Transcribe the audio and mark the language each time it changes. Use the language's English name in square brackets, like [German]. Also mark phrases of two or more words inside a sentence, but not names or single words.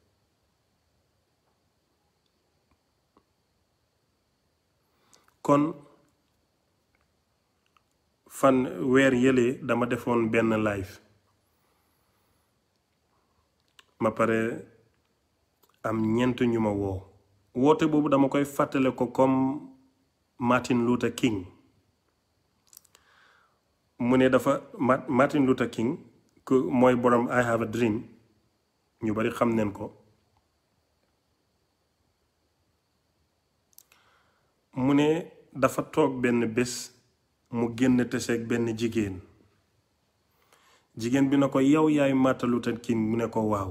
[Wolof] kon fan weer yële dama defoon benn live, ma pare am ñeent ñu ma woote boobu dama koy fàttale ko comme Martin Luther King. mu ne dafa Martin Luther King ku mooy borom I have a dream, ñu bari xam neen ko. mu ne dafa toog benn bés mu génn teseeg benn jigéen bi na ko yow yaay Martin Luther King, mu ne ko waaw.